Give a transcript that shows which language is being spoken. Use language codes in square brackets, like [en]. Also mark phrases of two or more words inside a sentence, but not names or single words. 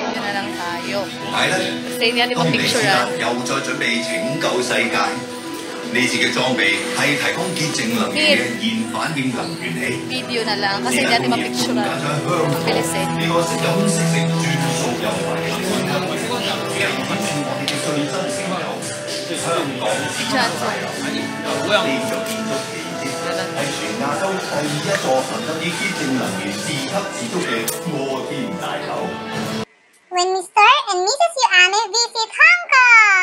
[tl] na lang tayo. Kasi hindi natin mapicturean. [yue] 又再準備拯救世界。呢次嘅裝備係提供潔淨能源嘅現反應能源器。 [tl] Video na lang kasi hindi natin mapicturean. Ang bilis eh. [yue] 呢個飲食食專屬優惠，又引住我哋嘅最新成就。香港呢個建築奇蹟係全亞洲第一座能夠以潔淨能源自給自足嘅摩天大樓。 [en] When Mr. and Mrs. Yuane visit Hong Kong.